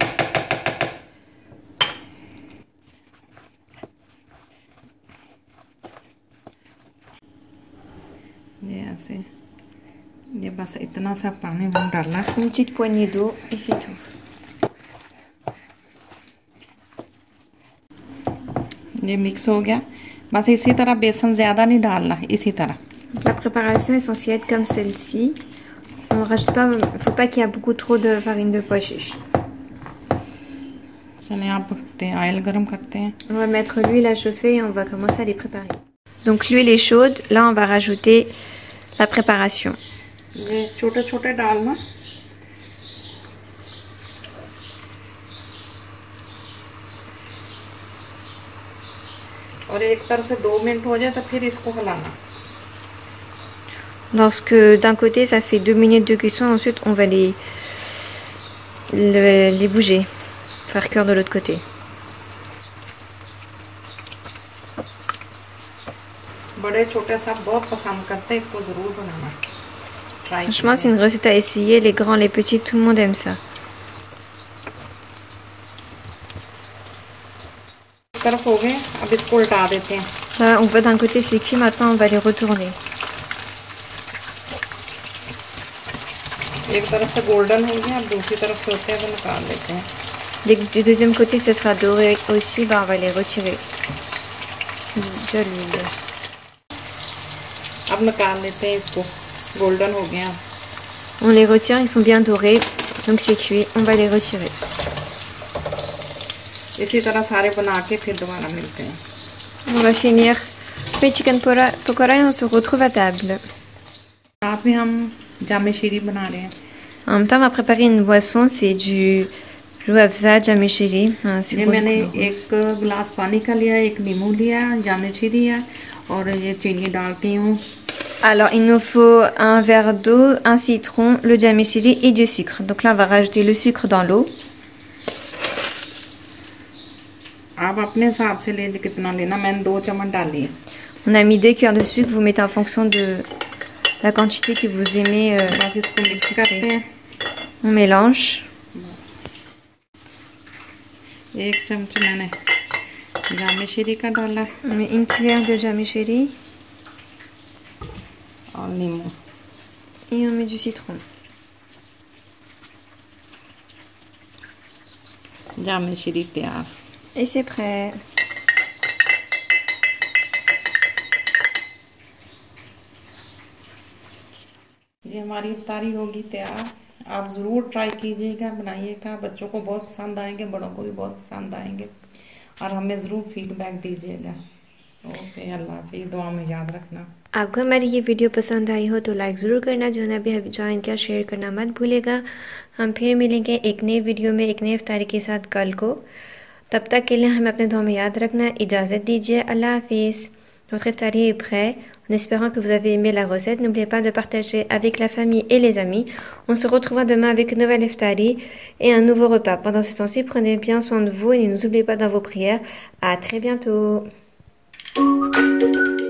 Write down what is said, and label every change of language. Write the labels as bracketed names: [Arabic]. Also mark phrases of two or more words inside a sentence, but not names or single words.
[Hindi] ये ऐसे, ये बस इतना सा पानी हम डालना। [French] Une petite poignée d'eau et c'est tout. [Hindi] ये मिक्स हो गया। बस इसी तरह बेसन ज़्यादा नहीं डालना, इसी तरह। [French] La préparation est censée être comme celle-ci. On rajoute pas, faut pas qu'il y ait beaucoup trop de farine de pois chiche. [Hindi] चलिए आप रखते हैं, ऑयल गरम करते हैं। [French] On va mettre l'huile à chauffer et on va commencer à les préparer. Donc l'huile est chaude. Là, on va rajouter la préparation. [Hindi] ये छोटे छोटे डालना। और एक तरफ से 2 मिनट हो जाए तो फिर इसको हिलाना। [French] Lorsque d'un côté ça fait 2 minutes de cuisson, ensuite on va les bouger, faire cuire de l'autre côté. [Hindi] बड़े छोटे सब बहुत पसंद करते हैं, इसको ज़रूर बनाना। [French] Franchement, c'est une recette à essayer. Les grands, les petits, tout le monde aime ça. [Hindi] इस तरफ हो गए, अब इसको उल्टा देते हैं। [French] Là, on voit d'un côté c'est cuit, maintenant on va les retourner. [Hindi] एक तरफ से गोल्डन हो गया, अब दूसरी तरफ से होते हैं तो निकाल देते हैं। [French] Dès que du deuxième côté ça sera doré aussi, bah, on va les retirer. Déjà l'huile. [Hindi] अब निकाल लेते हैं इसको, गोल्डन हो गया। [French] On les retire, ils sont bien dorés, donc c'est cuit. On va les retirer. [Hindi] इसी तरह सारे बना के फिर दोबारा मिलते हैं। [French] On va finir le [English] chicken pakora [French] et on se retrouve à table. [Hindi] साथ में हम जामे शीरी बना रहे हैं। [French] En même temps, on va préparer une boisson, c'est du रूअफ़ज़ा जामे शीरी. [Hindi] ये मैंने 1 गिलास पानी का लिया, 1 नींबू लिया, जामे शीरी है और ये चीनी डालती हूँ [French] Alors, il nous faut un verre d'eau, un citron, le jamishiri et du sucre. Donc là, on va rajouter le sucre dans l'eau. [Hindi] आप अपने हिसाब से ले कितना लेना, मैंने 2 चम्मच डाली है। [French] On a mis 2 cuillères de sucre, vous mettez en fonction de la quantité que vous aimez. [Hindi] बस इसको मिक्स करते हैं। [French] On mélange. [Hindi] 1 चम्मच मैंने जामिश्री का डाला। [French] On met 1 cuillère de jamishiri. [Hindi] और नींबू। [French] Et on met du citron. [Hindi] जामिश्री तैयार। [French] Et c'est prêt. [Hindi] ये हमारी इफ्तारी होगी तैयार। आप ज़रूर ट्राई कीजिएगा, बनाइएगा, बच्चों को बहुत पसंद आएंगे, बड़ों को भी बहुत पसंद आएंगे और हमें ज़रूर फीडबैक दीजिएगा। ओके, अल्लाह हाफिज़, दुआ में याद रखना। आपको हमारी ये वीडियो पसंद आई हो तो लाइक ज़रूर करना, जो है अभी ज्वाइन किया शेयर करना मत भूलेगा। हम फिर मिलेंगे एक नए वीडियो में एक नए इफ्तारी के साथ कल को। तब तक के लिए हमें अपने दुआ में याद रखना। इजाज़त दीजिए, अल्लाह हाफिज़। [French] Notre iftari est prêt. En espérant que vous avez aimé la recette, n'oubliez pas de partager avec la famille et les amis. On se retrouvera demain avec une nouvelle iftari et un nouveau repas. Pendant ce temps-ci, prenez bien soin de vous et ne nous oubliez pas dans vos prières. À très bientôt.